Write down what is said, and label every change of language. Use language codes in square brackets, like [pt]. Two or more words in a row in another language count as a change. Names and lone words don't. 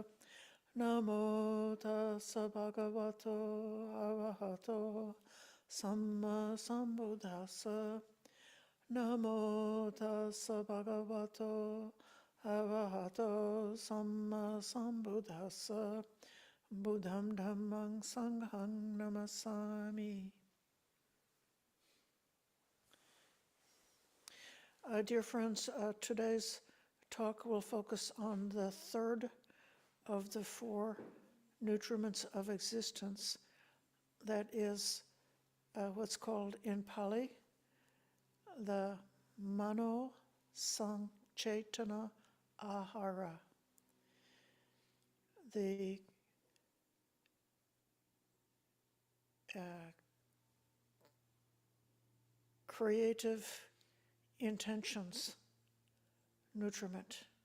[pi] Namo tassa bhagavato arahato samma sambuddhassa. Namo tassa bhagavato arahato samma sambuddhassa. Buddham dhammang sanghang namasami. [en] Dear friends, today's talk will focus on the third of the four nutriments of existence. That is what's called in Pāli the [pi] Mano Sanchetana āhāra, [en] the creative intentions nutriment.